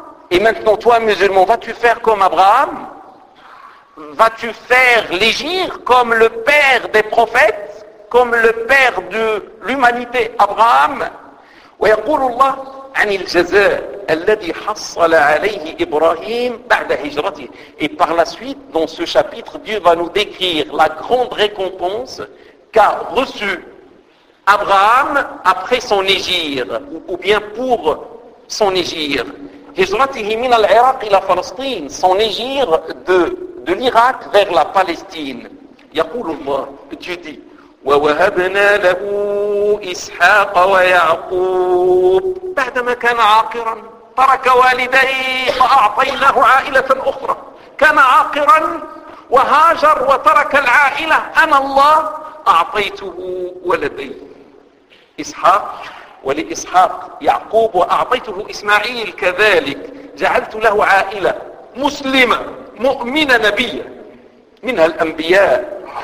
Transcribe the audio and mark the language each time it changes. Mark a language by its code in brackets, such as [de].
[fr] Et maintenant toi, musulman, vas-tu faire comme Abraham ? Vas-tu faire l'égir comme le père des prophètes, comme le père de l'humanité Abraham? [ar] ويقول الله عن الجزاء الذي حصل عليه إبراهيم بعد هجرته. [fr] Et par la suite, dans ce chapitre, Dieu va nous décrire la grande récompense qu'a reçue Abraham après son égir, ou bien pour son égir. [ar] هجرته من العراق إلى فلسطين, [fr] son égir de l'Irak vers la Palestine. [ar] يقول الله, [fr] Dieu dit, [ar] وَوَهَبْنَا لَهُ إِسْحَاقَ وَيَعْقُوبَ بعدما كان عاقرا ترك والديه فأعطيناه عائلة أخرى. كان عاقرا وهاجر وترك العائلة, أنا الله أعطيته ولدي إسحاق ولإسحاق يعقوب وأعطيته إسماعيل كذلك جعلت له عائلة مسلمة مؤمنة نبية منها الأنبياء